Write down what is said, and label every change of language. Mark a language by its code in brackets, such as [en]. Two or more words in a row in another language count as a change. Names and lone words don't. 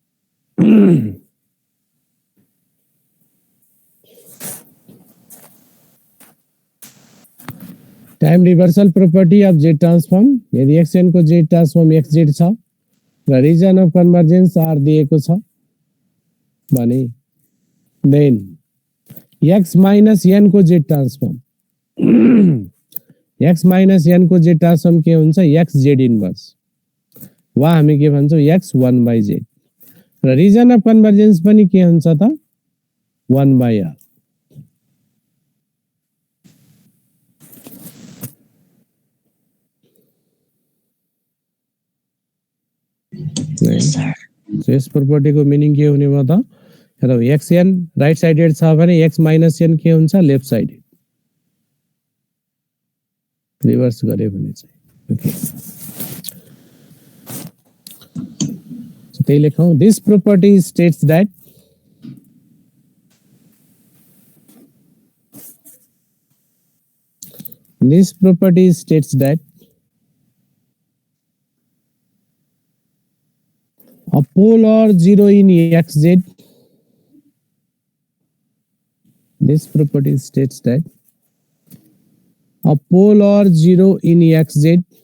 [en] time reversal property of z transform [ne] यदि xn को [en] z transform [ne] xz छ र [en] region of convergence [ne] r दिएको छ भने [en] then x minus [ne] n को [en] z transform x minus n [ne] को [en] z transform [ne] के हुन्छ [en] x z inverse [ne] वा हामी के भन्छौ x 1/z र [en] region of convergence [ne] पनि के हुन्छ त 1/r [en] Yes, sir. [ne] सो यस प्रॉपर्टी को मीनिंग के हुने भयो त हेरौ xn [en] right sided [ne] छ भने [en] x minus n [ne] के हुन्छ [en] left sided [ne] रिवर्स गरे भने चाहिँ [en] okay so [ne] त्यही लेखौं [en] this property states that a polar zero in xz this property states that a polar zero in xz